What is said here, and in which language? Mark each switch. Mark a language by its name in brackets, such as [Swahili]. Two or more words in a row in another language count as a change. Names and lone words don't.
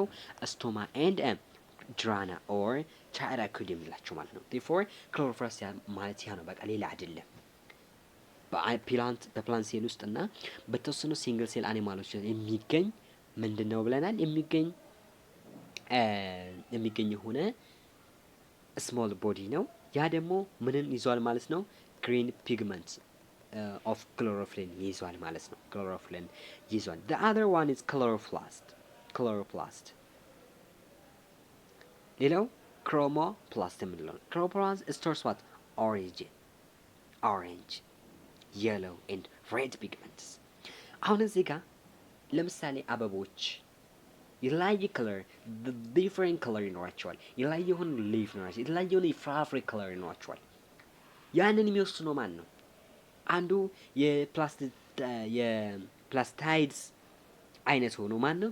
[English] stoma and grana or thylakoid [Amharic] የሚላቸው ማለት ነው። ዴርፎር ክሎሮፕላስት ማለት ያ ነው፣ በቃ ሌላ አይደለም። በፕላንት ሴል ውስጥ እና በተወሰኑ [English] single cell [Amharic] አኒማሎች የሚገኝ ምንድን ነው ብለናል? የሚገኝ የሆነ [English] small body [Amharic] ነው። ያ ደግሞ ምንን ይዟል ማለት ነው? [English] green pigment of chlorophyll [Amharic] ይዟል ማለት ነው። ክሎሮፊልን ይዟል። [English] the other one is [Amharic] ክሎሮፕላስት ሌላው ክሮሞፕላስት የምንለው ነው። ክሮሞፕላስት [English] stores what? orange yellow and red pigments። [Amharic] አሁን እዚህ ጋር ለምሳሌ አበቦች የተለያየ ከለር [English] different color [Amharic] ይኖራቸዋል። የተለያየ የሆነ ሊፍ ይኖራቸዋል። የተለያየ የሆነ የፍራፍሬ ከለር ይኖራቸዋል። ያንን የሚወስነው ማን ነው? አንዱ የፕላስታይድስ አይነት ሆኖ ማን ነው?